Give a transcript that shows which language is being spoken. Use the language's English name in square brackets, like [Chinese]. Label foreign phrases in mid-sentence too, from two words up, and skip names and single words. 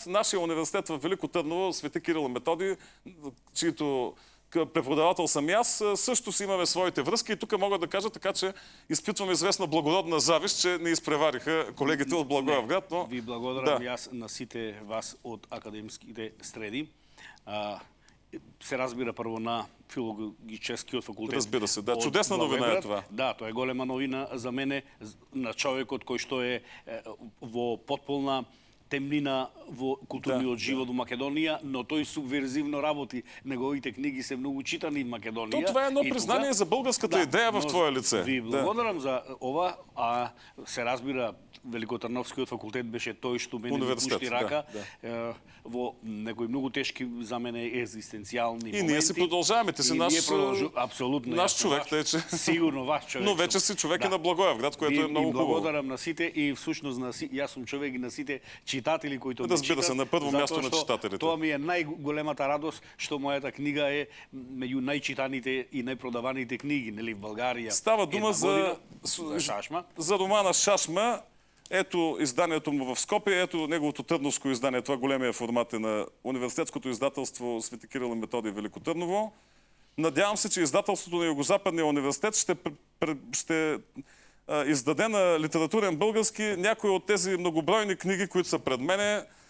[Bulgarian] Нашия университет в Велико Търново, Свети Кирил и Методий, чието преподавател съм и аз, също си имаме своите връзки и тук мога да кажа така, че изпитвам известна благородна завист, че не изпревариха колегите от Благоевград. Но... [Macedonian] Ви благодарам и аз на сите вас [Bulgarian] от академските среди. [Macedonian] Се разбира първо на филологическиот факултет. [Bulgarian] Разбира се, да. Чудесна новина е това. Да, [Macedonian] тоа е голема новина за мене, на човекот кој што е во потполна темнина во културниот живот во Македонија, но тој субверзивно работи. Неговите книги се многу читани в Македонија. [Bulgarian] Това е едно признание за българската идея в твое лице. [Macedonian] Ви благодарам за ова, а се разбира Великотърновскиот факултет беше тој што мене ми пушти рака во некои многу тешки за мене екзистенцијални моменти. [Bulgarian] И ние си продолжаваме. Ти си абсолютно наш човек, тъй че... [Macedonian] Сигурно ваш човек. [Bulgarian] Но вече си човек и на Благоевград, което е много хубаво. [Macedonian] Благодарам на сите и всушност јас сум човек и на сите читатели кои ме читат. [Bulgarian] Разбира се, на първо място на читателите. [Macedonian] Тоа ми е најголемата радост што мојата книга е меѓу најчитаните и најпродаваните книги, нели, в Българија. [Bulgarian] Става дума за романа Шашма. Ето изданието му в Скопие, ето неговото търновско издание. Това големия формат е на университетското издателство Свети Кирил и Методий Велико Търново. Надявам се, че издателството на Югозападния университет ще издаде на литературен български някои от тези многобройни книги, които са пред мене.